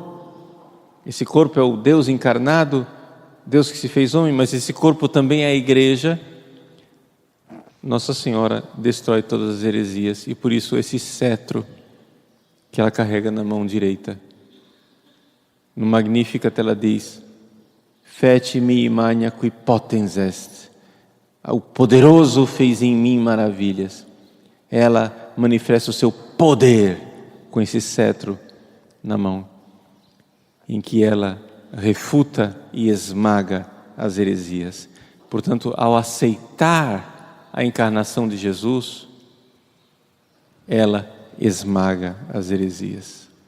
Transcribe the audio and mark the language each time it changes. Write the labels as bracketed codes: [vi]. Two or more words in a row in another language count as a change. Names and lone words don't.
[pt] Esse corpo é o Deus encarnado, Deus que se fez homem, mas esse corpo também é a igreja. Nossa Senhora destrói todas as heresias e por isso esse cetro que ela carrega na mão direita. No Magnificat ela diz: [la] Feci-me magna qui potens est. [pt] O poderoso fez em mim maravilhas. Ela manifesta o seu poder com esse cetro na mão, em que ela refuta e esmaga as heresias. Portanto, ao aceitar a encarnação de Jesus, ela esmaga as heresias.